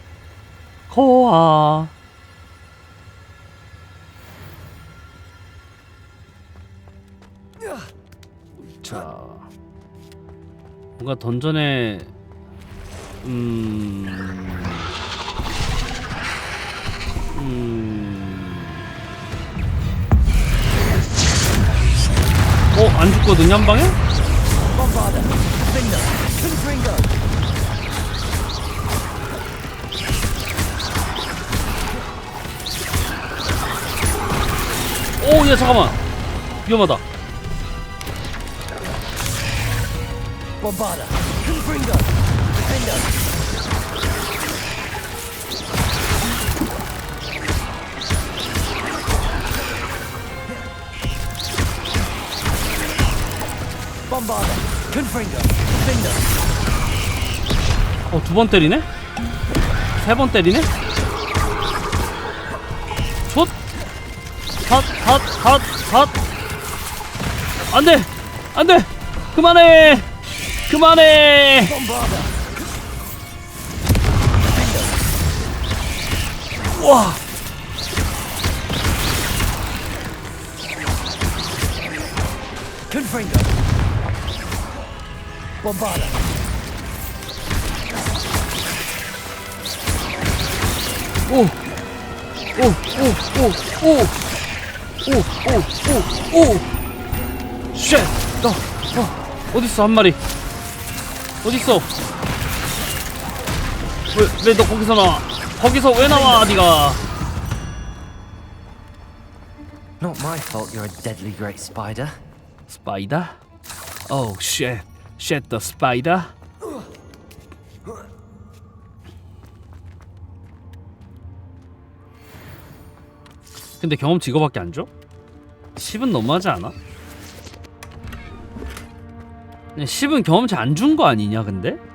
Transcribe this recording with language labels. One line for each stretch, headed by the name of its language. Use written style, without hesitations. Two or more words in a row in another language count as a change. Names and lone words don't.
Korean: 자, 뭔가 던전에 안 죽거든요, 한 방에? Bombarda. Defender. Confringo. 야, 잠깐만. 위험하다. Bombarda. Confringo. Defender. Bombarda. Confringo. Defender. 두 번 때리네? 세 번 때리네? 촛! 핫! 안 돼! 안 돼! 그만해! Bombarda. 와! Confringo. Bombarda. 쉣! 어딨어, 한 마리? 어딨어? 왜 너 거기서 나와? 거기서 왜 나와, 니가? Not my fault you're a deadly great spider. 스파이더?
English: Oh shit. Shit the spider.
Korean: 근데 경험치 이거밖에 안 줘? 10은 너무하지 않아? 10은 경험치 안 준 거 아니냐 근데?